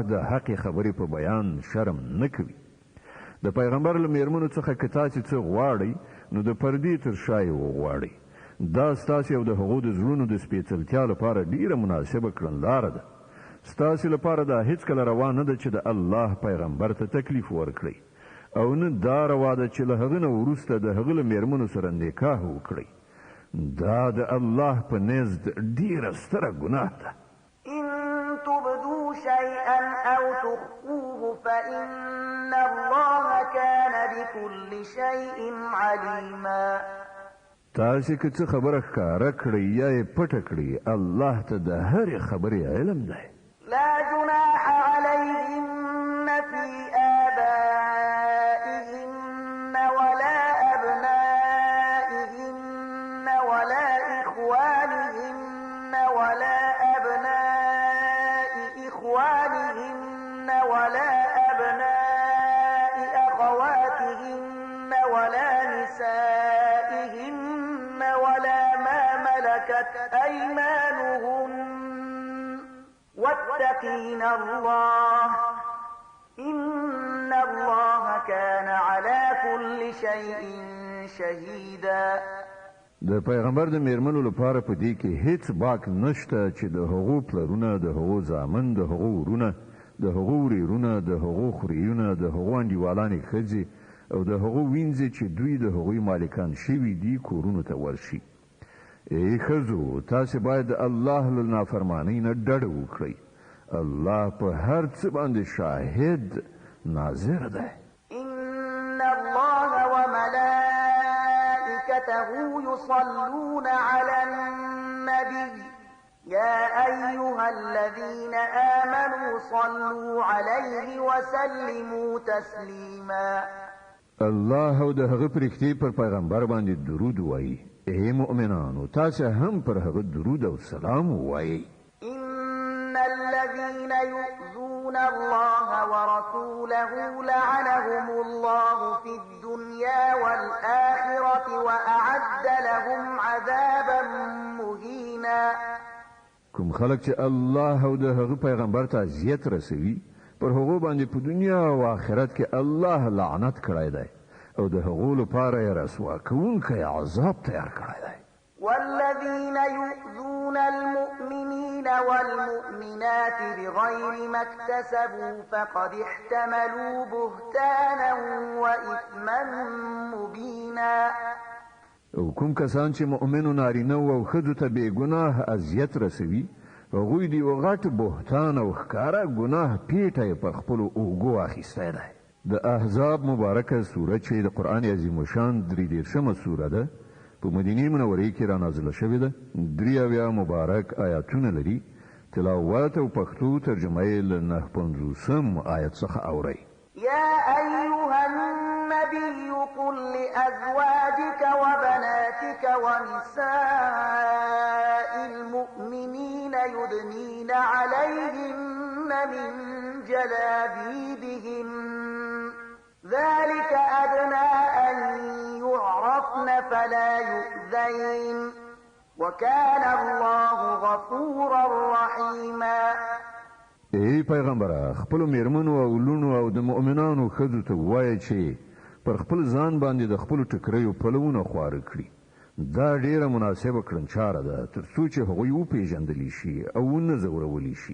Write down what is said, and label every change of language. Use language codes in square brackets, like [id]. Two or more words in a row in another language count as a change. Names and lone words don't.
[ps] د حق خبرې په بیان شرم نه کوي د پیغمبر له میرمنو څخه که تاسو څه غواړئ نو د پردې تر شا یې وغواړئ دا ستاسو او د هغو د زړونو د سپېڅلتیا لپاره ډیره مناسبه کړنلاره ده ستاسو لپاره دا هیڅکله روا نه ده چې د الله پیغمبر ته تکلیف ورکړئ او نه دا روا ده چې له هغه نه وروسته د هغه له میرمنو سره نکاح وکړئ دا د الله په نزد ډیره ستره ګناه ده. [ar] إن تبدوا شيئا أو تخفوه فإن الله كان بكل شيء عليما. [ps] تاسو که څه خبره ښکاره کړئ یا یې پټه کړئ الله ته د هرې خبرې علم دی. [ar] لا جناح عليهن في آبائهن ولا أبنائهن ولا إخوانهن ولا أبناء إخوانهن ولا أبناء أخواتهن ولا نسائهن ولا ما ملكت أيمانهن واتقين الله إن الله كان على كل شيء شهيدا. [ps] د پیغمبر د میرمنو لپاره په دې کې هیڅ باک نشته چې د هغو پلرونه د هغو زامن د هغو ورونه د هغو وريرونه د هغو خوريونه د هغو انډیوالانې ښځې او د هغو وینځې چې دوی د هغوی مالکان شوي دي کورونو ته ورشي. ای ښځو تاسې باید د الله له نافرمانۍ نه ډډه وکړئ الله په هر څه باندې شاهد ناظر دی. [ar] إن الله وملائكته يصلون على النبي يا أيها الذين آمنوا صلوا عليه وسلموا تسليما. [ps] الله او د هغه پرښتې پر پیغمبر باندې درود وایي. ای مؤمنانو تاسو هم پر هغه درود او سلام وایي. [ar] إن الذين يؤذون الله ورسوله لعنهم الله في الدنيا والآخرة وأعد لهم عذابا مهينا. [ps] کوم خلک چې الله او د هغه پیغمبر ته اذیت رسوي پر هغه باندې په دنیا او آخرت کې الله لعنت کړی دی او د هغو لپاره یې رسوا کوونکی عذاب تیار کړی دی. [ar] والذين يؤذون المؤمنين والمؤمنات بغير ما اكتسبوا فقد احتملوا بهتانا وإثما مبينا. [ps] او کوم کسان چې مؤمنو نارینه او ښځو ته بې ګناه اذیت رسوي هغوی د یو غټ بهتان او ښکاره ګناه پیټه یې پر خپلو اوږو اخیستی دی. د احزاب مبارکه سوره چې د قرآن عظیم الشان 33مه سوره ده په مدینه منورې کې را نازله شوې ده. 83 مبارک آیاتونه لري. تلاوت او پښتو ترجمه یې له 950 آیت څخه اورئ. [ar] يا أيها النبي قل لأزواجك وبناتك ونساء المؤمنين يدنين عليهن من جلابيبهن ذلك أدنى أن يعرفن فلا يؤذين وكان الله غفورا رحيما. [ps] ای پیغمبره خپل میرمنو او لونو او د مؤمنانو ښځو ته وایي چې پر خپل ځان باندې د خپل ټکریو پلوونه خواره کړي. دا ډیره مناسبه کړنچاره ده تر څو چې هغوی وپېژندلی شي او نه ځورولی شي.